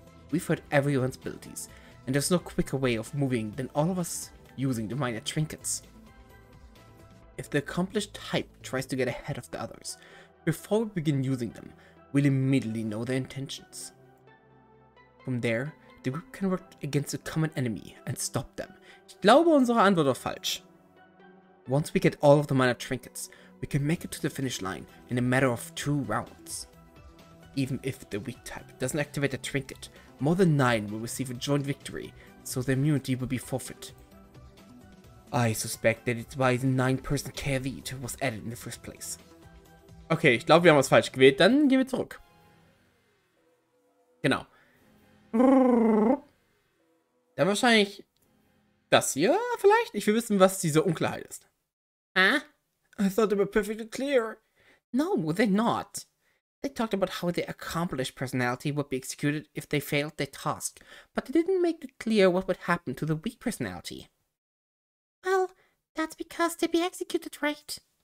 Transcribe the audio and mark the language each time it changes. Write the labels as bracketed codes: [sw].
[en] We've heard everyone's abilities, and there's no quicker way of moving than all of us using the minor trinkets. If the accomplished type tries to get ahead of the others, before we begin using them, we'll immediately know their intentions. From there, the group can work against a common enemy and stop them. [de] Ich glaube, unsere Antwort war falsch. [en] Once we get all of the minor trinkets, we can make it to the finish line in a matter of 2 rounds. Even if the weak type doesn't activate a trinket, more than 9 will receive a joint victory, so the immunity will be forfeit. I suspect that it's why the 9-person KV was added in the first place. [de] Okay, ich glaube, wir haben was falsch gewählt. Dann gehen wir zurück. Genau. Dann wahrscheinlich das hier vielleicht? Ich will wissen, was diese Unklarheit ist. Huh? [en] I thought they were perfectly clear. No, they're not. They talked about how the accomplished personality would be executed if they failed their task, but they didn't make it clear what would happen to the weak personality. Well, that's because they'd be executed, right?